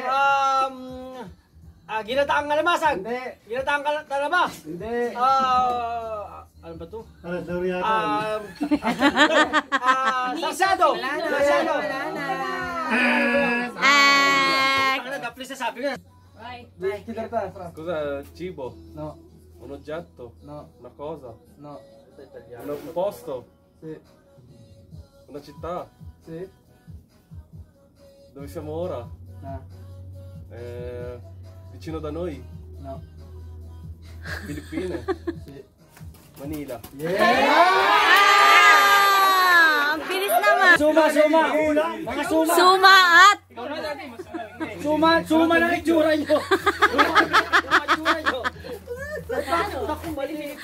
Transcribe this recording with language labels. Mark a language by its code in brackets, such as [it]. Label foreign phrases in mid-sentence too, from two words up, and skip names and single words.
[tl] Ginataang kalamasag. Hindi. Ginataang talaba. Hindi. Ano ba to? Ano daw yata? Sarsado. Sarsado. Please sabi ko. [it] Cos'è? Cibo? No. Un oggetto? No. Una cosa? No. Un posto? Sì. Una città? Sì. Dove siamo ora? No. Vicino da noi? No. Filippine? Sì. Manila? [tl] Ang bilis naman. Suma. Mga suma. Suma at Suma na itsura nyo. Naku, maliit.